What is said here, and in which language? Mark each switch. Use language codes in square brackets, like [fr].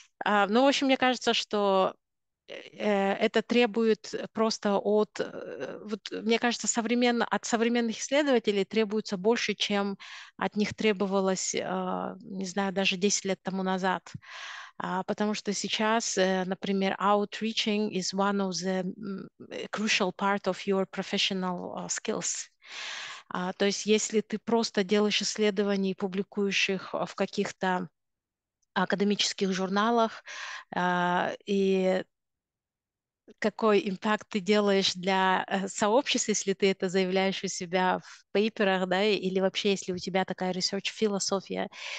[ru] Ну, в общем, мне кажется, что это требует просто мне кажется, от современных исследователей требуется больше, чем от них требовалось, не знаю, даже 10 лет тому назад. Потому что сейчас, например, [en] outreaching is one of the crucial part of your professional skills. [ru] То есть если ты просто делаешь исследования и публикуешь их в каких-то академических журналах, и какой импакт ты делаешь для сообщества, если ты это заявляешь у себя в пейперах, да, или вообще, если у тебя такая research-философия.